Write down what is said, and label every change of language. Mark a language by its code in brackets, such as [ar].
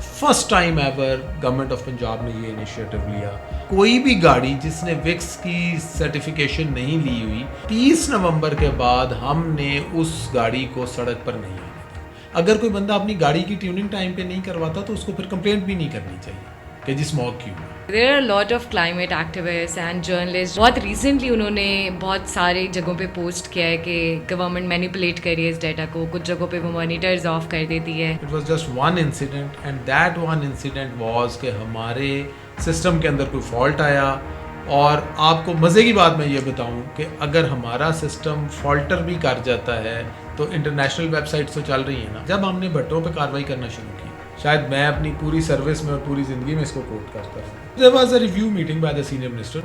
[en] first time ever [hi] government of Punjab ने ये initiative लिया। कोई भी गाड़ी जिसने विक्स की सर्टिफिकेशन नहीं ली हुई, 30 नवंबर के बाद हमने उस गाड़ी को सड़क पर नहीं आने दिया। अगर कोई बंदा अपनी गाड़ी की ट्यूनिंग टाइम पे नहीं करवाता तो उसको फिर कंप्लेंट भी नहीं करनी चाहिए कि जी स्मॉग क्यों है। [en] There are a lot of climate activists and journalists. [hi] बहुत recently उन्होंने बहुत सारे जगहों पे पोस्ट किया है कि गवर्नमेंट मैनिपुलेट कर रही है इस डेटा को, कुछ जगहों पे वो मॉनिटर्स ऑफ कर देती है। [en] It was just one incident and that one incident was [hi] कि हमारे सिस्टम के अंदर कोई फॉल्ट आया। और आपको मज़े की बात मैं ये बताऊं कि अगर हमारा सिस्टम फॉल्टर भी कर जाता है तो इंटरनेशनल वेबसाइट्स तो चल रही हैं ना। जब हमने भट्टों पे कार्रवाई करना शुरू की, शायद मैं अपनी पूरी सर्विस में और पूरी ज़िंदगी में इसको कोट करता हूँ, [en] There was a review meeting by the senior minister.